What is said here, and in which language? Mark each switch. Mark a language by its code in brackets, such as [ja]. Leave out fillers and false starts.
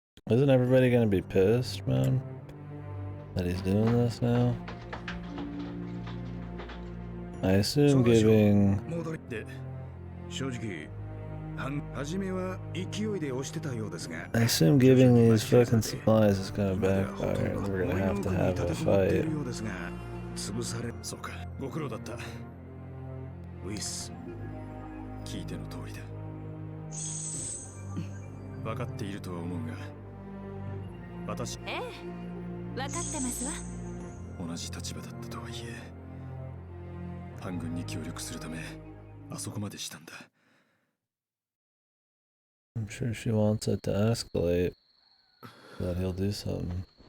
[en] Isn't everybody gonna be pissed, man? That he's doing this now? I assume giving... [ja] 正直初めは勢いで押してたようですが、 [en] I assume giving these fucking supplies is gonna backfire and we're gonna have a fight. [ja] 潰され。そうか、ご苦労だった。ウィス、聞いての通りだ。分かっているとは思うが、私、ええ、分かってますわ。同じ立場だったとはいえ、反軍に協力するためあそこまでしたんだ。 [en] I'm sure she wants it to escalate, that he'll do something.